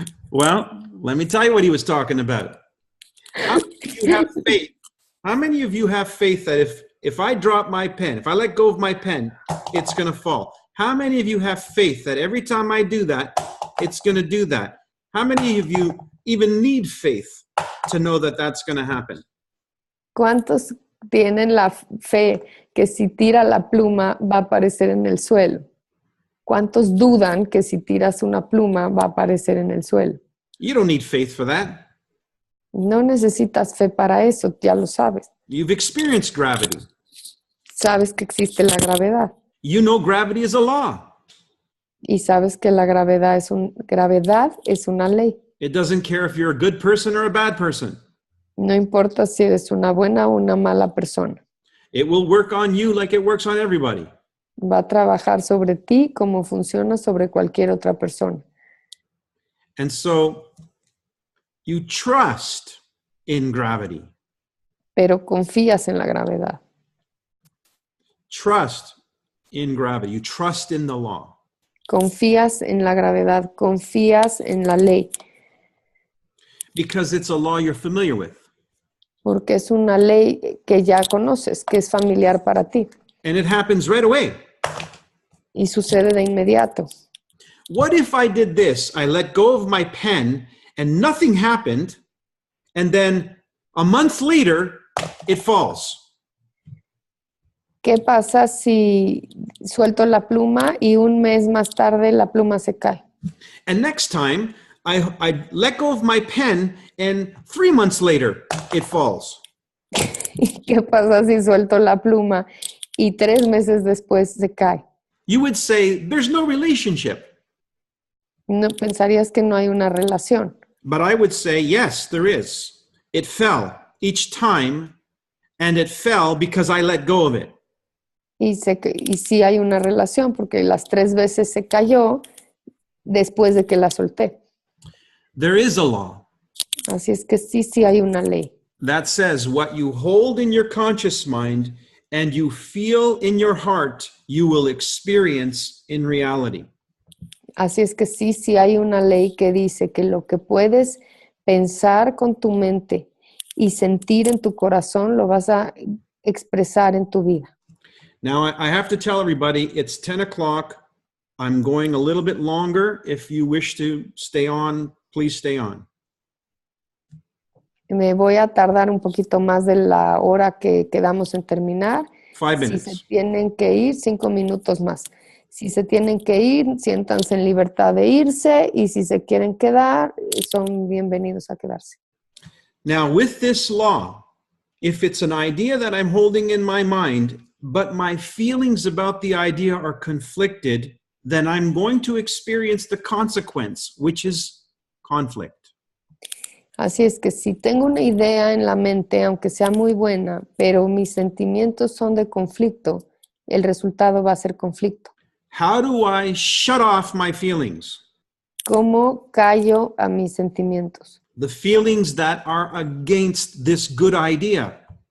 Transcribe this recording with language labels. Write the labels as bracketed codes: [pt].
[en] Well, let me tell you what he was talking about. How many of you have faith? How many of you have faith that if I drop my pen, if I let go of my pen, it's going to fall? How many of you have faith that every time I do that, it's going to do that? How many of you even need faith to know that that's going to happen? [es] ¿Cuántos tienen la fe que si tira la pluma va a aparecer en el suelo? ¿Cuántos dudan que si tiras una pluma va a aparecer en el suelo? [en] You don't need faith for that. [es] No necesitas fe para eso, ya lo sabes. [en] You've experienced gravity. [es] Sabes que existe la gravedad [en] You know gravity is a law. [es] y sabes que la gravedad es una ley. [en] It doesn't care if you're a good person or a bad person. [es] No importa si eres una buena o una mala persona. [en] It will work on you like it works on everybody. [es] Va a trabajar sobre ti como funciona sobre cualquier otra persona. [en] And so you trust in gravity. [es] Pero confías en la gravedad. [en] Trust in gravity. You trust in the law. [es] Confías en la gravedad, confías en la ley, [en] Because it's a law you're familiar with. [es] porque es una ley que ya conoces, que es familiar para ti [en] And it happens right away. [es] y sucede de inmediato. [en] What if I did this? I let go of my pen and nothing happened, and then a month later, it falls. [es] ¿Qué pasa si suelto la pluma y un mes más tarde la pluma se cae? [en] And next time, I let go of my pen, and 3 months later, it falls. [es] ¿Qué pasa si suelto la pluma y 3 meses después se cae? [en] You would say, there's no relationship. [es] No pensarías que no hay una relación, [en] But I would say, yes, there is. It fell each time, and it fell because I let go of it. [es] y sí hay una relación porque las 3 veces se cayó después de que la solté. [en] There is a law [es] Así es que sí hay una ley. [en] that says what you hold in your conscious mind and you feel in your heart, you will experience in reality. [es] Así es que sí hay una ley que dice que lo que puedes pensar con tu mente y sentir en tu corazón lo vas a expresar en tu vida. [en] Now, I have to tell everybody, it's 10 o'clock. I'm going a little bit longer. If you wish to stay on, please stay on. [es] Me voy a tardar un poquito más de la hora que quedamos en terminar. [en] 5 [es] Si [en] minutes. [es] se tienen que ir, 5 minutos más. Si se tienen que ir, siéntanse en libertad de irse, y si se quieren quedar, son bienvenidos a quedarse. [en] Now, with this law, if it's an idea that I'm holding in my mind, but my feelings about the idea are conflicted, then I'm going to experience the consequence, which is conflict. [es] Así es que si tengo una idea en la mente, aunque sea muy buena, pero mis sentimientos son de conflicto, el resultado va a ser conflicto. [en] How do I shut off my feelings? [es] ¿Cómo callo a mis sentimientos? [en] The feelings that are against this good idea.